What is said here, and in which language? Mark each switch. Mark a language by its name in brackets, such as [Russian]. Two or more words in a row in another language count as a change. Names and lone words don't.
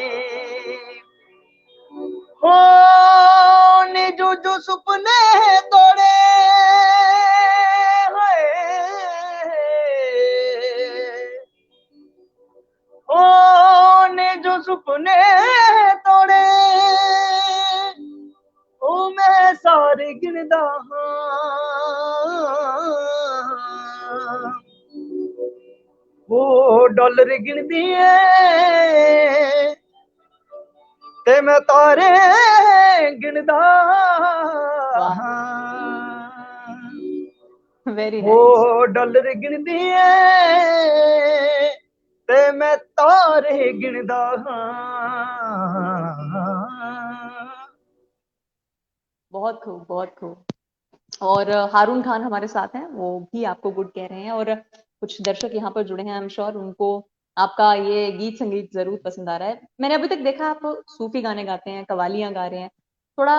[Punjabi] ਹੋ ਨੇ ਜੋ ਸੁਪਨੇ ਤੋੜੇ, ਹਾਏ ਓ ਨੇ ਜੋ ਸੁਪਨੇ ਤੋੜੇ, ਤਾਰੇ ਗਿਣਦਾ ਹਾਂ, ਉਹ ਡਾਲਰ ਗਿਣਦੀ ਏ ਤੇ ਮੈਂ ਤਾਰੇ ਗਿਣਦਾ ਹਾਂ। [English] very nice. [Punjabi] ਉਹ ਡਾਲਰ ਗਿਣਦੀ ਏ ਤੇ ਮੈਂ ਤਾਰੇ ਗਿਣਦਾ ਹਾਂ। [Hindi] बहुत खूब, बहुत खूब। और हारून खान हमारे साथ हैं, वो भी आपको गुड कह रहे हैं, और कुछ दर्शक यहाँ पर जुड़े हैं, [English] I am sure [Hindi] उनको आपका ये गीत संगीत जरूर पसंद आ रहा है। मैंने अभी तक देखा आप सूफी गाने गाते हैं, कवालियां गा रहे हैं, थोड़ा